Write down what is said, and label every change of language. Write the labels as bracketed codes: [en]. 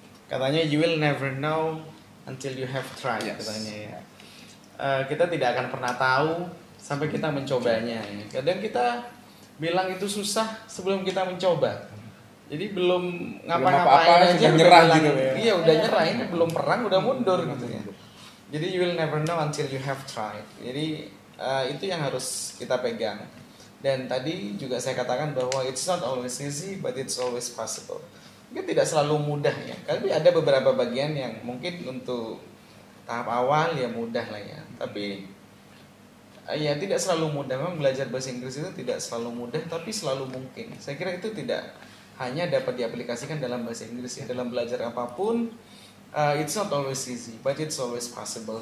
[id] Katanya [en] you will never know until you have tried. Yes. [id] Katanya ya. Kita tidak akan pernah tahu sampai kita mencobanya. Ya. Kadang kita bilang itu susah sebelum kita mencoba. Jadi belum ngapa-ngapain aja nyerah bilang, gitu ya. Iya udah nyerah, ini belum perang udah mundur gitu ya. [en] Jadi you will never know until you have tried. [id] Jadi itu yang harus kita pegang. Dan tadi juga saya katakan bahwa [en] it's not always easy but it's always possible. [id] Mungkin tidak selalu mudah ya. Tapi ada beberapa bagian yang mungkin untuk tahap awal ya mudah lah ya. Tapi ya tidak selalu mudah. Memang belajar bahasa Inggris itu tidak selalu mudah tapi selalu mungkin. Saya kira itu tidak hanya dapat diaplikasikan dalam bahasa Inggris ya. Dalam belajar apapun [en] it's not always easy but it's always possible.